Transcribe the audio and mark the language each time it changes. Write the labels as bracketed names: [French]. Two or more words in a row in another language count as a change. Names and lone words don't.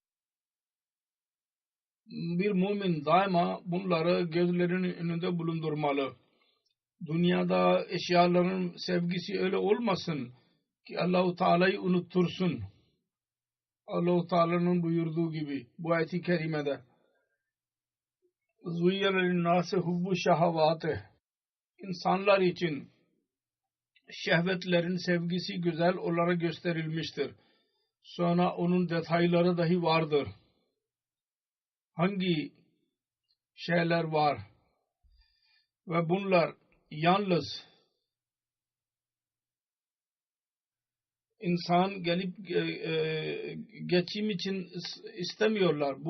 [Turkish] Bir mümin daima bunları gözlerinin önünde bulundurmalı. Dünyada eşyaların sevgisi öyle olmasın ki Allah-u Teala'yı unuttursun. Allah-u Teala'nın buyurduğu gibi bu ayet-i kerimede [Arabic] زُيَّنَ لِلنَّاسِ حُبُّ الشَّهَوَاتِ [Turkish] İnsanlar için şehvetlerin sevgisi güzel olarak gösterilmiştir. Sonra onun detayları dahi vardır. Hangi şeyler var ve bunlar yalnız insan gelip geçim için istemiyorlar.